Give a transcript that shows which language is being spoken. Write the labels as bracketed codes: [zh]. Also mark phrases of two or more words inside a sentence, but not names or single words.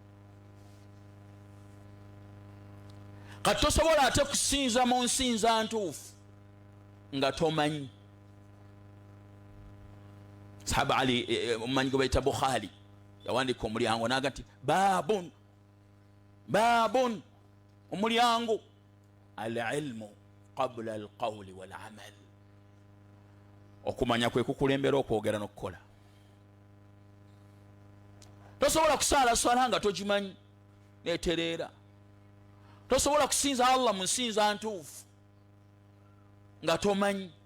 [lg] Kati tosobola ate kusinza mu nsinza ntuufu nga tomanyi. Sahaba Ali omumanyi gwe bayita Bukhari yawandika omulyango naga nti babun omulyango [ar] العلم قبل القول والعمل. [lg] Okumanya kwe kukulembera okwogera n'okukola. Tosobola kusaala swala nga togimanyi netereera. Tosobola kusinza Allah mu nsinza ntuufu nga tomanyi.